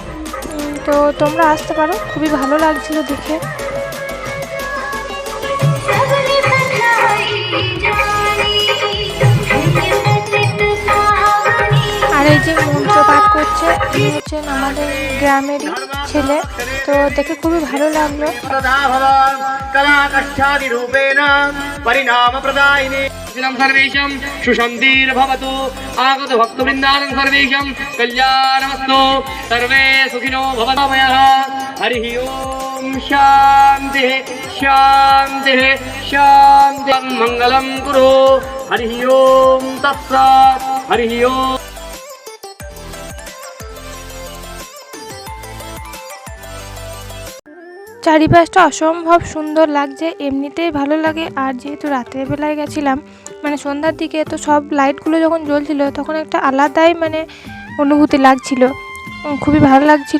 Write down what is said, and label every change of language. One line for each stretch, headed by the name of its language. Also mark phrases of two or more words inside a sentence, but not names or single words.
Bangla: তো তোমরা আসতে পারো, খুবই ভালো লাগছিল দেখে। আর এই যে মন্ত্র পাঠ করছে, তিনি আমাদের গ্রামেরই ছেলে। তো দেখে খুবই ভালো লাগলো।
Sanskrit: सर्वेशं सुशान्तिर्भवतु आगत भक्तवृन्दानं सर्वेशं कल्याणमस्तु सर्वे सुखिनो भवन्तु। हरिः ओम शान्तिः शान्तिः शान्तिः मङ्गलं कुरु। हरिः ओम तत्सत्। हरिः ओम।
Bangla: চারিপাশটা অসম্ভব সুন্দর লাগছে, এমনিতেই ভালো লাগে। আর যেহেতু রাতের বেলায় গেছিলাম, সন্ধ্যার দিকে, তো সব লাইটগুলো যখন জ্বলছিল তখন একটা আলাদাই অনুভূতি লাগছিল, খুবই ভালো লাগছিল।